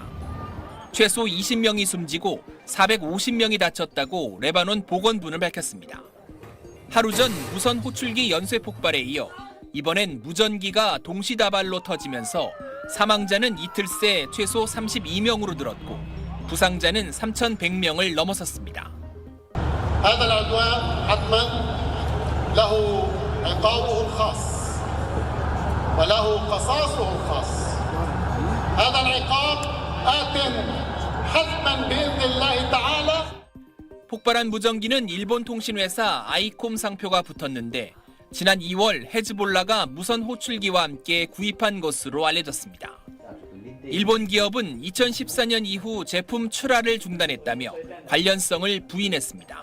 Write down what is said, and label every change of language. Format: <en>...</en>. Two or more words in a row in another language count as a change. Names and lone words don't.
<ko>최소 20명이 숨지고 450명이 다쳤다고 레바논 보건부는 밝혔습니다. 하루 전 무선 호출기 연쇄 폭발에 이어 이번엔 무전기가 동시다발로 터지면서 사망자는 이틀 새 최소 32명으로 늘었고 부상자는 3,100명을 넘어섰습니다.</ko> <ar>هذا العدوان حتما له عقابه الخاص وله قصاصه الخاص. هذا العقاب آت حتما بإذن الله تعالى.</ar> <ko>폭발한 무전기는 일본 통신회사 아이콤 상표가 붙었는데 지난 2월 헤즈볼라가 무선 호출기와 함께 구입한 것으로 알려졌습니다. 일본 기업은 2014년 이후 제품 출하를 중단했다며 관련성을 부인했습니다.</ko>